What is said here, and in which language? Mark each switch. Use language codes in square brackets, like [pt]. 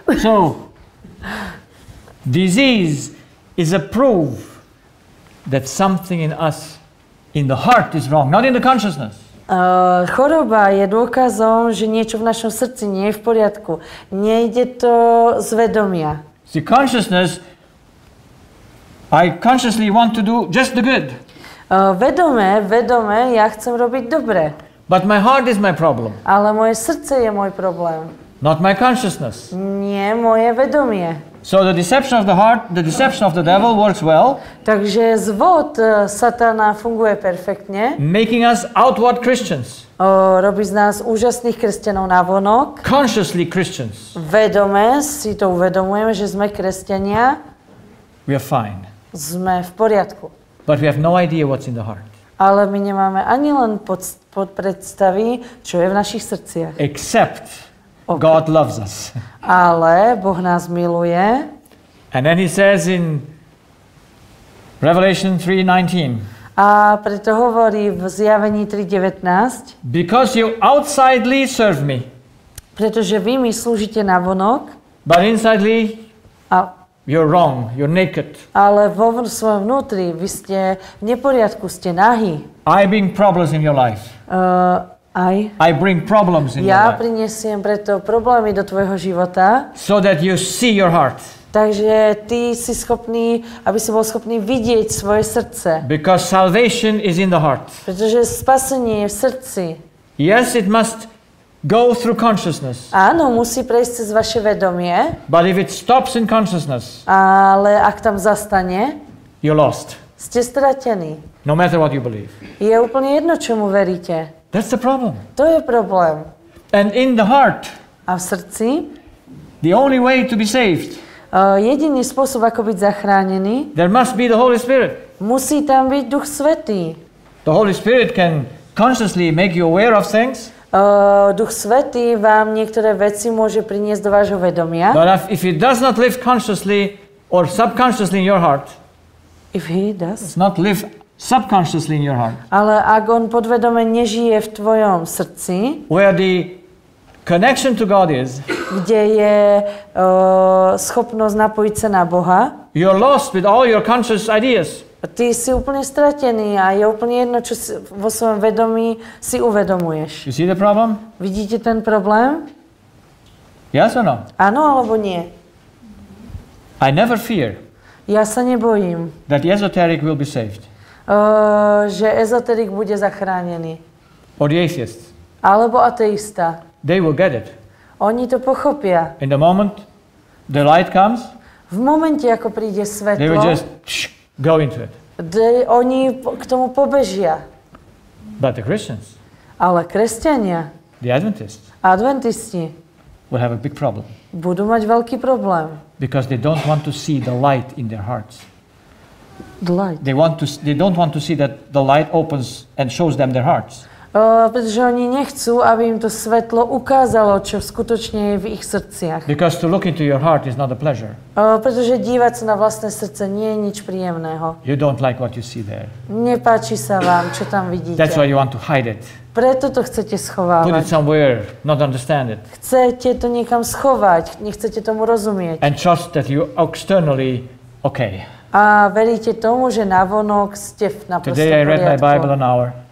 [en] So, disease is a proof that something in us, in the heart, is wrong, not in the consciousness. [sk] Choroba je dôkazom, že niečo v našom srdci nie je v poriadku. Nejde to z vedomia. [en] See, consciousness, I consciously want to do just the good. [sk] Vedome, ja chcem robiť dobre. [en] But my heart is my problem. [sk] Ale moje srdce je môj problém. [en] Not my consciousness. [sk] Nie moje vedomie. [en] So the deception of the heart, the deception of the devil works well. [sk] Takže zvod satana funguje perfektne. [en] Making us outward Christians. [sk] Robí z nás úžasných kresťanov navonok. [en] Consciously Christians. [sk] Vedome si to uvedomujeme, že sme kresťania. [en] We are fine. [sk] Sme v poriadku. [en] But we have no idea what's in the heart. [sk] Ale my nemáme ani len pod predstavy, čo je v našich srdciach. [en] Except God loves us. [sk] Ale Boh nás miluje. [en] And then he says in Revelation 3:19. [sk] A preto hovorí v Zjavení 3:19. [en] Because you outsidely serve me. [sk] Pretože vy mi slúžite navonok. [en] But insidely you're wrong, you're naked. [sk] Ale vo svojom vnútri vy ste v neporiadku, ste nahý. [en] I bring problems in your life. I bring problems in your life. [sk] Ja prinesiem preto problémy do tvojho života. [en] So that you see your heart. [sk] Takže ty si schopný, aby si bol schopný vidieť svoje srdce. [en] Because salvation is in the heart. [sk] Pretože spasenie je v srdci. [en] Yes, it must go through consciousness. [sk] Áno, musí prejsť cez vaše vedomie. [en] But if it stops in consciousness, [sk] ale ak tam zastane, [en] you're lost. [sk] Ste stratení. [en] No matter what you believe. [sk] Je úplne jedno, čomu veríte. [en] That's the problem. [sk] To je problém. [en] And in the heart, [sk] a v srdci, [en] the only way to be saved, [sk] jediný spôsob, ako byť zachránený, [en] there must be the Holy Spirit. [sk] Musí tam byť Duch Svätý. [en] The Holy Spirit can consciously make you aware of things. [sk] Duch Svätý vám niektoré veci môže priniesť do vášho vedomia. [en] But if he does not live consciously or subconsciously in your heart, if he does not live subconsciously in your heart, [sk] ale ak on podvedome nežije v tvojom srdci, [en] where the connection to God is, [sk] kde je schopnosť napojiť sa na Boha, [en] you're lost with all your conscious ideas. [sk] Ty si úplne stratený a je úplne jedno, čo si vo svojom vedomí si uvedomuješ. [en] You see the problem? [sk] Vidíte ten problém? [en] Yes or no? [sk] Áno alebo nie? [en] I never fear [sk] Ja sa nebojím, [en] that the esoteric will be saved. [sk] Že ezoterik bude zachránený. [en] Or the atheist. [sk] Alebo ateista. [en] They will get it. [sk] Oni to pochopia. [en] In the moment the light comes, [sk] v momente, ako príde [en] they will [sk] svetlo, [en] just go into it. [sk] Oni k tomu pobežia. [en] But the Christians, [sk] Ale kresťania, [en] the Adventists, [sk] adventisti, [en] will have a big problem. [sk] budú mať veľký problém. [en] Because they don't want to see the light in their hearts. Light. They don't want to see that the light opens and shows them their hearts. [sk] Pretože oni nechcú, aby im to svetlo ukázalo, čo skutočne je v ich srdciach. [en] Because to look into your heart is not a pleasure. [sk] Pretože dívať sa na vlastné srdce nie je nič príjemného. [en] You don't like what you see there. [sk] Nepáči sa vám, čo tam vidíte. [en] That's why you want to hide it. [sk] Preto to chcete [en] Put it [sk] schovávať. [en] somewhere, not understand it. [sk] Chcete to niekam schovať, nechcete tomu rozumieť. [en] And trust that you externally okay. [sk] A veríte tomu, že navonok ste na prostom [en] Today I read my Bible [sk] poriadku. [en] an hour.